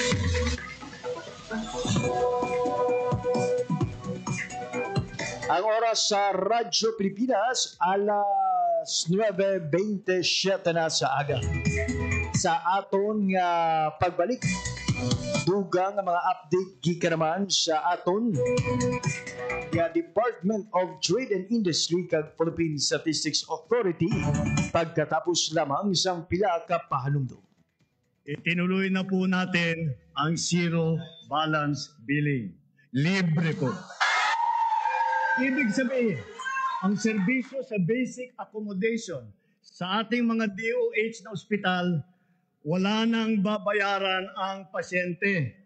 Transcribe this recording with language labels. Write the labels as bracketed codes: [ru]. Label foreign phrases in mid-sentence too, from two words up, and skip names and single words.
[hil] Ang oras sa Radyo Pilipinas alas 9:27 na sa aga. Sa aton nga pagbalik dugang mga update gikan naman sa aton nga Department of Trade and Industry kag Philippine Statistics Authority [tl] pagkatapos lamang isang [hil] pila ka pahalumdom. [tl] Itinuloy na po natin ang zero balance billing. Libre po. Ibig sabihin, ang serbisyo sa [en] basic accommodation [tl] sa ating mga DOH na ospital wala nang babayaran ang pasyente.